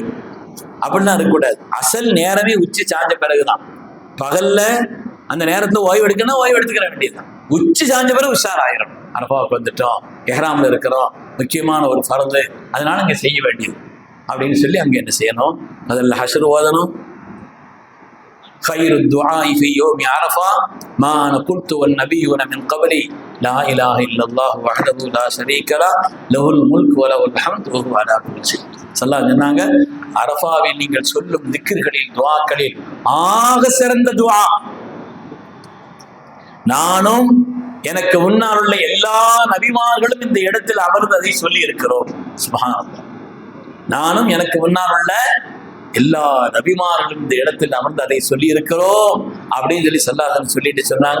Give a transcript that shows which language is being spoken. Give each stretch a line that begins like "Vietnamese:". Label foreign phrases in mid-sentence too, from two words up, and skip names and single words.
Tamil: அப்படின்னா இருக்கக்கூடாது. அசல் நேரமே உச்சி சாஞ்ச பிறகுதான். பகல்ல அந்த நேரத்துல ஓய்வு எடுக்கணும், ஓய்வு எடுத்துக்கிற வேண்டியதுதான். உச்சி சாஞ்ச பிறகு உஷாராயிரும். அரபாவுக்கு வந்துட்டோம், எஹ்ராம்ல இருக்கிறோம், முக்கியமான ஒரு ஃபர்து, அதனால இங்க செய்ய வேண்டியது அப்படின்னு சொல்லி அங்க என்ன செய்யணும்? அதில் ஹஷ்ர் ஓதணும்.
Arabic: خير الدعاء في يوم عرفة ما أنا قلت والنبيون من قبلي لا إله إلا الله وحده لا شريك له له الملك وله الحمد وهو على كل شيء. صلى الله عليه
Tamil: சொன்னாங்க, அரஃபாவில் நீங்கள் சொல்லும் திக்ர்களில் துஆக்களில் ஆக சிறந்த துஆ, நானும் எனக்கு முன்னால் உள்ள எல்லா நபிமார்களும் இந்த இடத்தில் அமர்ந்து அதை சொல்லி இருக்கிறோம். சுப்ஹானல்லாஹ். நானும் எனக்கு முன்னால் உள்ள எல்லா நபிமார்களும் இந்த இடத்தில் அமர்ந்து அதை சொல்லி இருக்கிறோம் அப்படின்னு சொல்லி ஸல்லல்லாஹு சொல்லிட்டு சொன்னாங்க.